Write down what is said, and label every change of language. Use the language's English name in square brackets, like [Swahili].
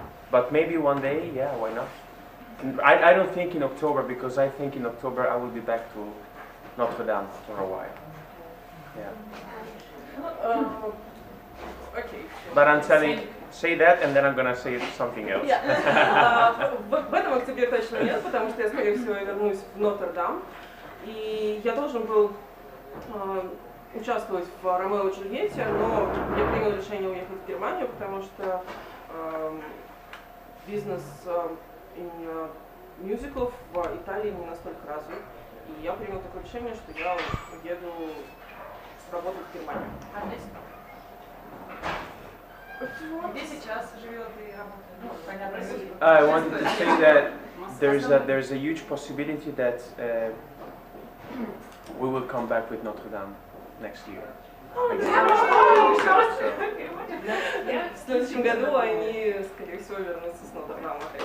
[English] But maybe one day, yeah, why not? I don't think in October, because I think in October I will be back to Notre Dame for a while. Yeah. Okay. But I'm telling, say that and then I'm gonna say something else. [Russian] В этом октябре точно нет, потому что я, скорее всего, вернусь в Нотр-Дам. И я должен был участвовать в Ромео и Джульетте, но я принял решение уехать в Германию, потому что бизнес именно мюзиклов в Италии не настолько развит. И я принял такое решение, что я еду работать в Германию. А здесь? Где сейчас живет и работает? Ну, понятно, Россия. [English] I wanted to say that there's a huge possibility that we will come back with Notre Dame next year. [Russian] В следующем году они, скорее всего, вернутся с Нотр-Дама.